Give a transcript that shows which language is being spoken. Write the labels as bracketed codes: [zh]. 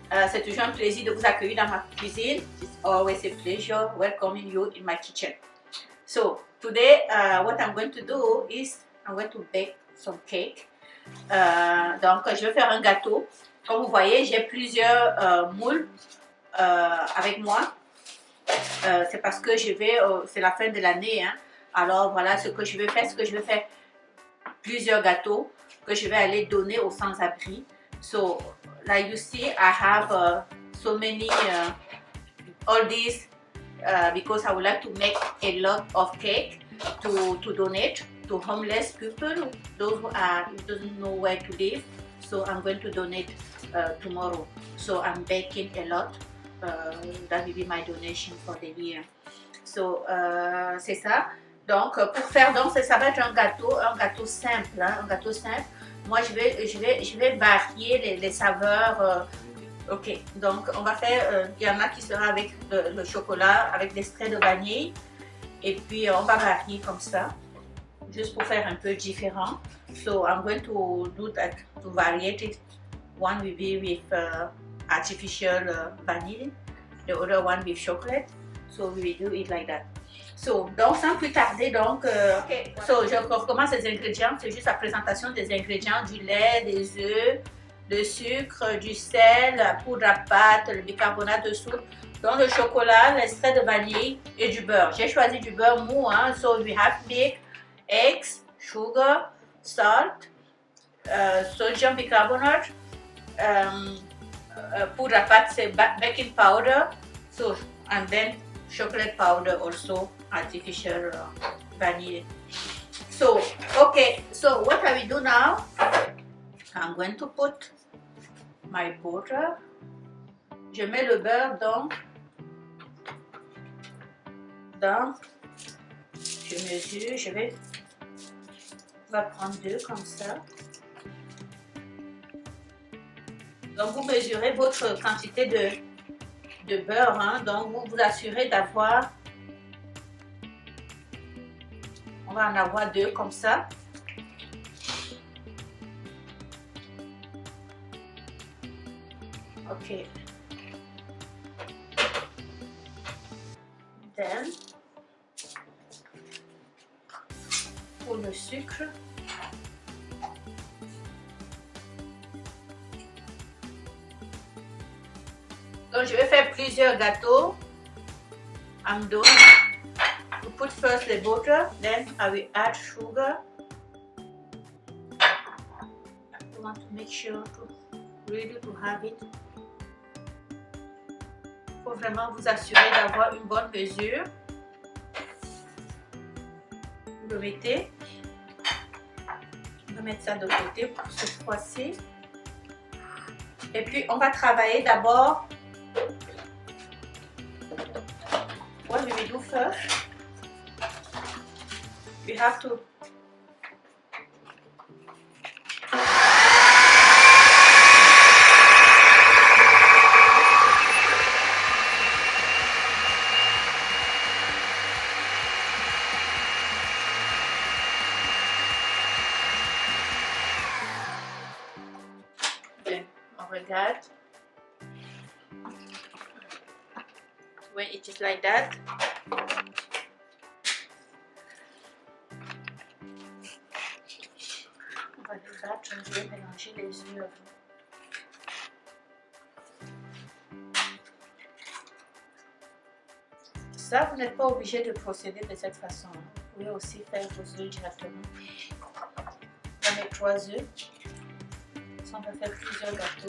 [fr] C'est toujours un plaisir de vous accueillir dans ma cuisine. [en] It's always a pleasure welcoming you in my kitchen. So today, what I'm going to do is I'm going to bake some cake. [fr] Donc, je vais faire un gâteau. Comme vous voyez, j'ai plusieurs moules avec moi. C'est parce que c'est la fin de l'année. Hein. Alors voilà ce que je vais faire. Plusieurs gâteaux que je vais aller donner aux sans-abri. [en] So, like you see, I have so many, all these, because I would like to make a lot of cake to donate to homeless people, those who don't know where to live. So I'm going to donate tomorrow. So I'm baking a lot. That will be my donation for the year. [fr] So c'est ça. Donc pour faire ça va être un gâteau simple, hein, un gâteau simple. Moi je vais varier les saveurs. Ok, donc on va faire. Il y en a qui sera avec le chocolat, avec des straits de vanille, et puis on va varier comme ça, juste pour faire un peu différent. [en] So I'm going to do that to vary it. One will be with artificial vanilla, the other one with chocolate. So we will do it like that. [fr] So, donc sans plus tarder, okay. So je recommence les ingrédients. C'est juste la présentation des ingrédients: du lait, des œufs, le sucre, du sel, la poudre à pâte, le bicarbonate de soude, donc le chocolat, l'extrait de vanille et du beurre. J'ai choisi du beurre mou, hein. [en] So we have milk, eggs, sugar, salt, sodium bicarbonate, [fr] poudre à pâte, c'est [en] baking powder, so, and then chocolate powder also, artificial vanilla. So, okay, so what I will do now, I'm going to put my butter. [fr] Je mets le beurre je mesure, on va prendre 2 comme ça. Donc vous mesurez votre quantité de beurre, hein. Donc vous vous assurez d'avoir, on va en avoir 2 comme ça. Ok. Then, pour le sucre, donc je vais faire plusieurs gâteaux. [en] I'm doing to put first the butter, then I will add sugar. I want to make sure to have it. [fr] Il faut vraiment vous assurer d'avoir une bonne mesure. Vous le mettez. On va mettre ça de côté pour cette fois-ci. Et puis on va travailler d'abord. [en] What we will do first, we have to regarde. When it is like that, [fr] on va le battre. Je vais mélanger les œufs. Ça, vous n'êtes pas obligé de procéder de cette façon. Vous pouvez aussi faire vos œufs directement. On va mettre 3 œufs. Ça, on va faire plusieurs gâteaux.